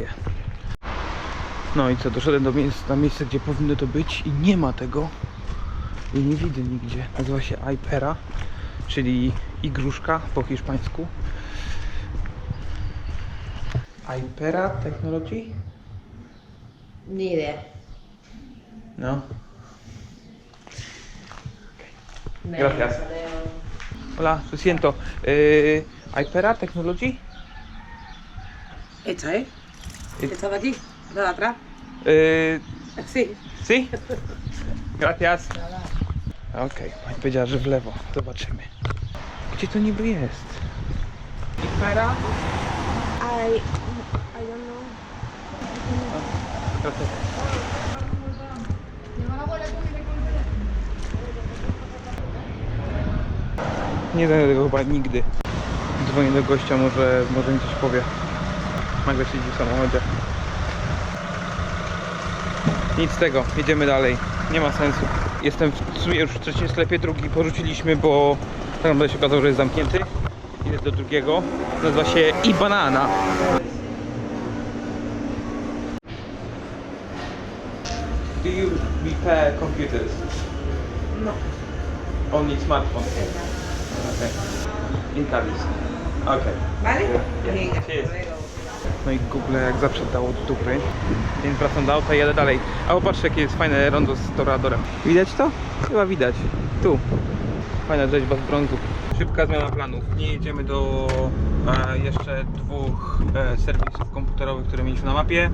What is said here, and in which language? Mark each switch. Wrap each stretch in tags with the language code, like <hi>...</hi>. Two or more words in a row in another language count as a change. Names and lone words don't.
<pl>No i co, doszedłem na miejsce, gdzie powinno to być i nie ma tego. I nie widzę nigdzie. Nazywa się Hypera, czyli igruszka po hiszpańsku.</pl> <es>Hypera Technology? Ni idea. No. Gracias. Hola, lo siento. Hypera Technology? Esta, ¿eh? Esta de aquí, la de atrás. Sí. Sí? Gracias.</es> <pl>Okej, pani powiedziała, że w lewo. Zobaczymy. Gdzie to niby jest? Hypera?</pl> <en>I don't know.</en> <es>Gracias.</es> <pl>Nie znajdę tego chyba nigdy. Dzwonię do gościa, może mi coś powie. Nagle siedzi w samochodzie. Nic z tego, jedziemy dalej. Nie ma sensu. Jestem w sumie już w trzecim sklepie, drugi porzuciliśmy, bo tak naprawdę się okazało, że jest zamknięty. Idę do drugiego. Nazywa się iBanana.</pl> <en>Do you repair computers? No. Only smartphones? Okay. In Cadiz. Okay.</en> <es>¿Vale?</es> <en>Yeah.</en> <es>Venga,</es> <en>Cheers.</en> <es>hasta luego.</es> <pl>No i Google jak zawsze dało do dupy. Więc wracam do auta i jadę dalej. A popatrzcie, jakie jest fajne rondo z Toreadorem. Widać to? Chyba widać. Tu. Fajna rzeźba z brązu. Szybka zmiana planów. Nie jedziemy do jeszcze dwóch serwisów komputerowych, które mieliśmy na mapie.</pl>